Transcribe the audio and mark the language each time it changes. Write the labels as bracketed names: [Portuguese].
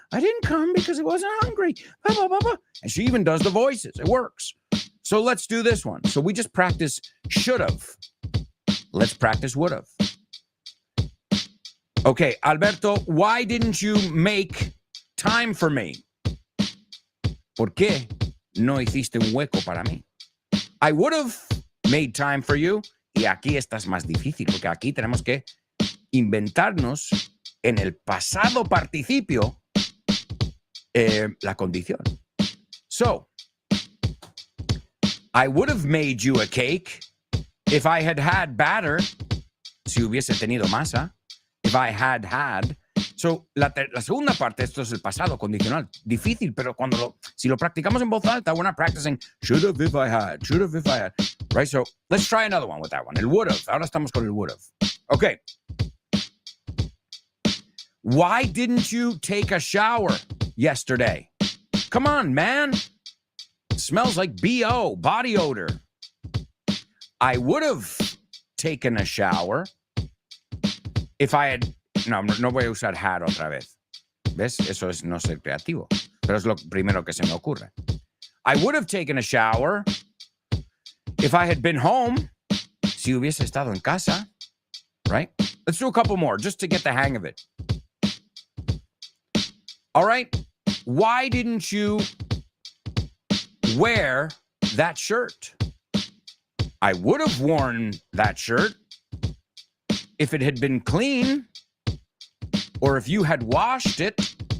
[English] I didn't come because I wasn't hungry. Blah, blah, blah, blah. And she even does the voices. It works. So let's do this one. So we just practice should've. Let's practice would've. Okay, Alberto, why didn't you make time for me? [Spanish] ¿Por qué no hiciste un hueco para mí? [English] I would have made time for you. [Spanish] Y aquí estás más difícil, porque aquí tenemos que inventarnos en el pasado participio la condición. [English] So, I would have made you a cake if I had had batter, [Spanish] si hubiese tenido masa. [English] If I had. [Spanish] So, la segunda parte, esto es el pasado condicional. Difícil, pero si lo practicamos en voz alta, [English] we're not practicing should have if I had, should have if I had. Right? So, let's try another one with that one. El would have. [Spanish] Ahora estamos con el [English] would have. Okay. Why didn't you take a shower yesterday? Come on, man. It smells like BO, body odor. I would have taken a shower if I had... [Spanish] No voy a usar had otra vez. ¿Ves? Eso es no ser creativo. Pero es lo primero que se me ocurre. [English] I would have taken a shower if I had been home. [Spanish] Si hubiese estado en casa. [English] Right? Let's do a couple more just to get the hang of it. All right. Why didn't you wear that shirt? I would have worn that shirt if it had been clean or if you had washed it.